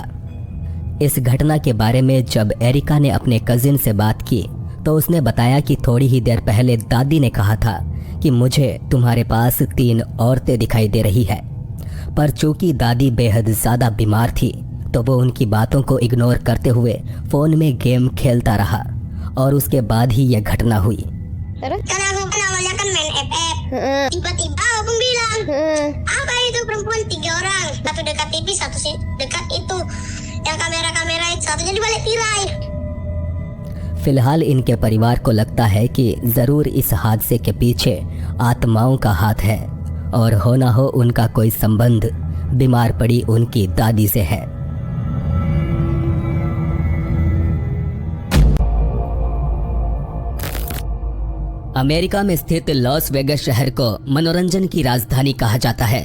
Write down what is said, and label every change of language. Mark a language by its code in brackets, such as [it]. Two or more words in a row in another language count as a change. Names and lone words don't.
[hi] इस घटना के बारे में जब एरिका ने अपने कजिन से बात की तो उसने बताया कि थोड़ी ही देर पहले दादी ने कहा था कि मुझे तुम्हारे पास 3 औरतें दिखाई दे रही है, पर चूंकि दादी बेहद ज़्यादा बीमार थी तो वो उनकी बातों को इग्नोर करते हुए फ़ोन में गेम खेलता रहा और उसके बाद ही यह घटना हुई। Terus? [id] Kan aku kan awalnya kan main FF. Tiba-tiba abang bilang, apa itu perempuan 3 orang, satu dekat TV, satu sih dekat itu, yang kamera-kamera itu, satunya di balik tirai. [hi] फिलहाल इनके परिवार को लगता है कि ज़रूर इस हादसे के पीछे आत्माओं का हाथ है और हो ना हो उनका कोई संबंध बीमार पड़ी उनकी दादी से है। अमेरिका में स्थित लॉस वेगस शहर को मनोरंजन की राजधानी कहा जाता है।